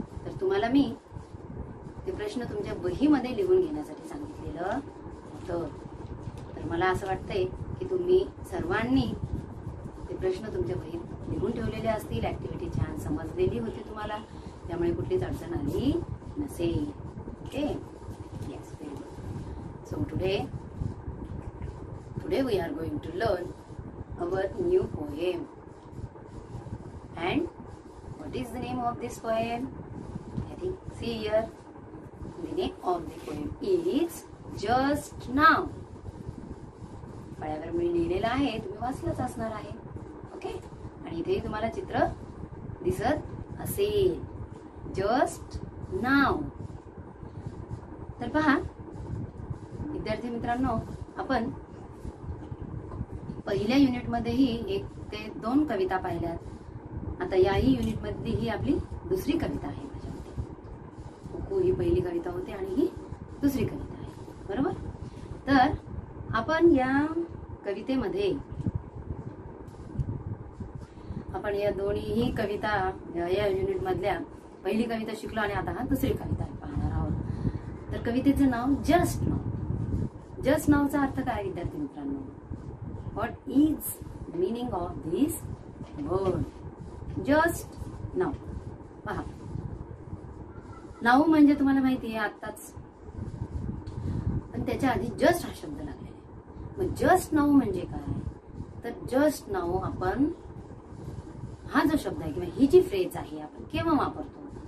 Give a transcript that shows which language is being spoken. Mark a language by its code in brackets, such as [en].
[mr] तर तुम्हाला मी ते प्रश्न तुमच्या वहीमध्ये लिहून घेण्यासाठी सांगितलेलं होतं. तर मला असं वाटतंय की तुम्ही सर्वांनी ते प्रश्न तुमच्या वहीत लिहून ठेवलेले असतील. ऍक्टिव्हिटी छान समजलेली होती तुम्हाला, त्यामुळे कुठलीच अडचण आली नसेल. [en] Okay, yes, very good. So today we are going to learn our new poem. And what is the name of this poem? I think, see here, the name of the poem is Just Now. [mr] फळ्यावर मी लिहिलेलं आहे, तुम्ही वाचलंच असणार आहे. Okay, आणि इथे तुम्हाला चित्र दिसत असेल, जस्ट नाव. तर पहा विद्यार्थी मित्रांनो, आपण पहिल्या युनिट मध्येही 1 ते 2 कविता पाहिल्यात. आता याही युनिट मधली ही आपली दुसरी कविता आहे. माझ्या मते कुकू ही पहिली कविता होती आणि ही दुसरी कविता आहे, बरोबर. तर आपण या कवितेमध्ये आपण या दोन्ही कविता या युनिट मधल्या पहिली कविता शिकलो आणि आता हा दुसरी कविता पाहणार आहोत. तर कवितेचं नाव जस्ट नाव. जस्ट नावचा अर्थ काय विद्यार्थी मित्रांनो? [en] What is the meaning of this word? Just now. [mr] पहा, नाव म्हणजे तुम्हाला माहिती आहे आत्ताच, पण त्याच्या आधी जस्ट हा शब्द लागलेला आहे. मग जस्ट नाव म्हणजे काय? तर जस्ट नाव आपण हा जो शब्द आहे किंवा ही जी फ्रेज आहे आपण केव्हा वापरतो?